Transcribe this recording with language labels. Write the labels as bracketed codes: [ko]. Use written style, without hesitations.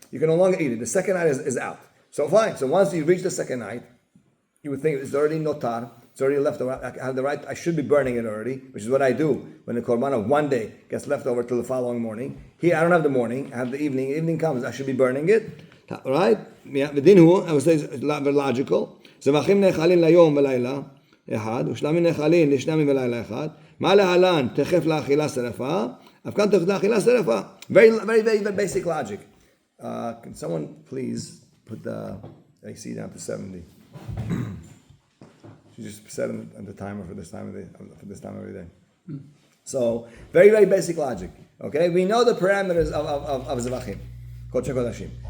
[en] You can no longer eat it. The second night is out. So fine. So once you reach the second night, you would think it's already notar, it's already left over. I have the right, I should be burning it already, which is what I do when the korban of 1 day gets left over till the following morning. Here, I don't have the morning, I have the evening. Evening comes, I should be burning it. Right? [he] ודין הוא, [en] I would say it's very logical. [he] זבחים נאכלים ליום ולילה אחד, ושלמים נאכלים לשני ימים ולילה אחד. מה להלן תכף לאכילה שרפה, אף כאן תכף לאכילה שרפה. [en] Very basic logic. Can someone please put the AC down to 70? She just set the timer for this time every day. So, very basic logic. Okay? We know the parameters of Zavachim. Kodesh Kodashim.